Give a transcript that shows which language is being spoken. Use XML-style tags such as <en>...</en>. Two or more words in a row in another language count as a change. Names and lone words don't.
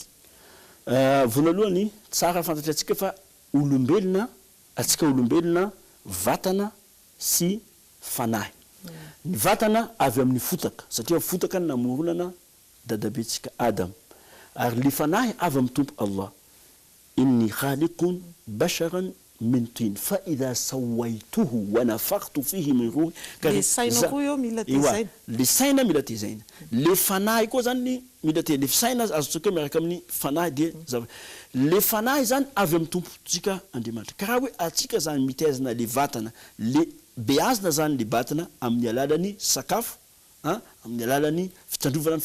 <mg>vonalohany tsara fantatra atsika fa olombelona atsika olombelona vatana sy fanahy ny vatana avy amin'ny fotaka satria fotaka namoronana dadabetsika Adam ary le fanahy avy amin'ny tompo Allah</mg> <ar>إني خالق بشرا من طين فإذا سويته ونفخت فيه من روحي</ar> <mg>le saina ko yo mila tezaina le saina mila tezaina le fanahy ko zany mila te le saina azotsika miaraka amin'ny fanahy de le fanahy zany avy amin'ny tompotsika Andriamanitra karaha hoe atsika zany mitezana le vatana le beazina zany le batana amin'ny alalany sakafo amin'ny alalany fitandrovana ny</mg>